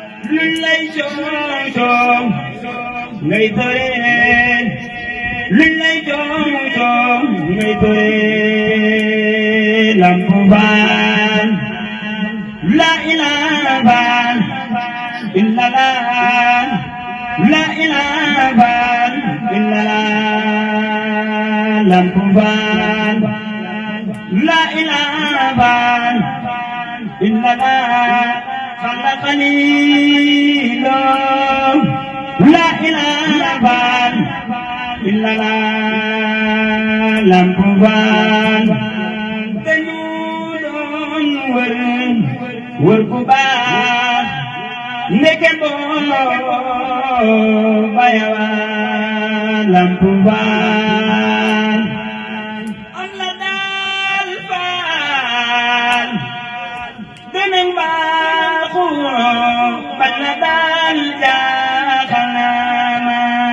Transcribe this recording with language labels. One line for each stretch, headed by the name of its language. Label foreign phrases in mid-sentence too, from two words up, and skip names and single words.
Wolof: lay joom ngay bëree luñ lay joom ngay bëree Lamp Fall
Arabic: لا إله إلا الله لا إله إلا الله
Wolof: Lamp Fall
Arabic: لا إله illallah خلقني الله لا إله إلا الله Lamp Fall
Wolof: dañu doon wër bu baax ndeke booba yawa Lamp Fall am na daal Fall danañ baaxu bañ na daal jaaxal naa ma